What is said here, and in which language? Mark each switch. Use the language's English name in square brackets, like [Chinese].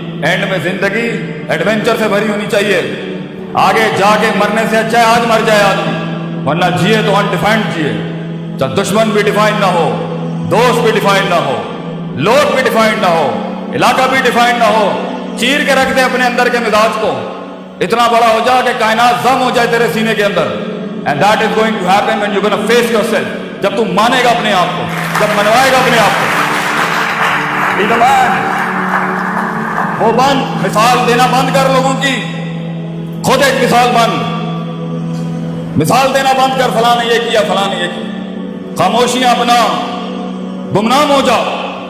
[Hindi] And में जिंदगी adventure से भरी होनी चाहिए। आगे जाके मरने से अच्छा है आज मर जाए आदमी, वरना जिए तो अनडिफाइंड जिए। चाहे दुश्मन भी डिफाइंड ना हो, दोस्त भी डिफाइंड ना हो, लोग भी डिफाइंड ना हो, इलाका भी डिफाइंड ना हो। चीर के रख दे अपने अंदर के मिजाज को। इतना बड़ा हो जा कि कायनात जम हो जाए तेरे सीने के अंदर। [English] And that is going to happen when you're going to face yourself. [Hindi] जब तू मानेगा अपने आप को, जब मनवाएगा अपने आप को। [English] Be the man. [Hindi] वो बन, मिसाल देना बंद कर लोगों की। खुद एक मिसाल बन। मिसाल देना बंद कर, फलाने ये किया, फलाने ये किया। खामोशियां अपना, गुमनाम हो जा।